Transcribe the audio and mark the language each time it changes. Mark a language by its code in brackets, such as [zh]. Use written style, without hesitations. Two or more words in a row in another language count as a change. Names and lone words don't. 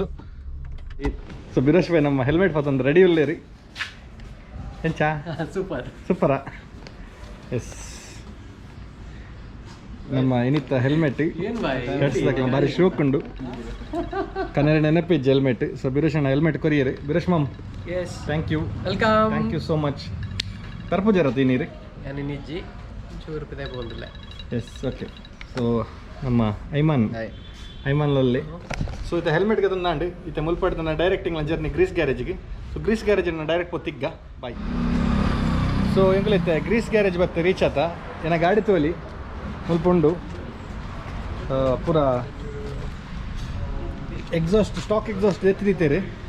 [tcy] ಸೊ ಬಿರೋಶ್ ಬೈ ನಮ್ಮ ಹೆಲ್ಮೆಟ್ ಪತ್ತೊಂದು ರೆಡಿ ಉಳ್ಳೇರಿ ಎಂಚ ಸೂಪರ್ ಸೂಪರಾ. ಎಸ್ ನಮ್ಮ ಇನ್ನಿತ್ತ ಹೆಲ್ಮೆಟ್ ಬಾರಿ ಶೋಕ್ ಉಂಡು ಕನ್ನಡ ನೆನಪಿಜ್ಜಿ ಹೆಲ್ಮೆಟ್. ಸೊ ಬಿರೋಶಣ್ಣ ಹೆಲ್ಮೆಟ್ ಕೊರಿಯರಿ ಬಿರೋಶ್ ಮಾಮ್. [en] thank you, [tcy] ವೆಲ್ಕಮ್, [en] thank you so much. [tcy] ತರ್ಪುಜಾರ ತೀನಿರಿ ನಿಜ್ಜಿ ಚೂರು ರೂಪಾಯಿ ಬೋದಿಲ್ಲ. [en] yes okay. [tcy] ಸೊ ನಮ್ಮ ಐಮಾನ್ಲಲ್ಲಿ ಸೊ ಇತ್ತ ಹೆಲ್ಮೆಟ್ಗೆ ತಂದಾಂಡು ಇತ್ತ ಮುಲ್ಪಡ್ತಾನೆ ಡೈರೆಕ್ಟಿಂಗ್ಲ ಜರ್ನಿ ಗ್ರೀಸ್ ಗ್ಯಾರೇಜ್ಗೆ. ಸೊ ಗ್ರೀಸ್ ಗ್ಯಾರೇಜನ್ನು ಡೈರೆಕ್ಟ್ ಪೊತ್ತಿಗ್ಗ ಬಾಯ್. ಸೊ ಎಂಕುಲಿತ್ತೆ ಗ್ರೀಸ್ ಗ್ಯಾರೇಜ್ ಬತ್ತೆ ರೀಚ್ ಆತ ಏನ ಗಾಡಿ ತೋಲಿ ಮುಲ್ಪುಂಡು ಪೂರ [en] exhaust stock exhaust [tcy] ಎತ್ತಿದ್ದೀರಿ.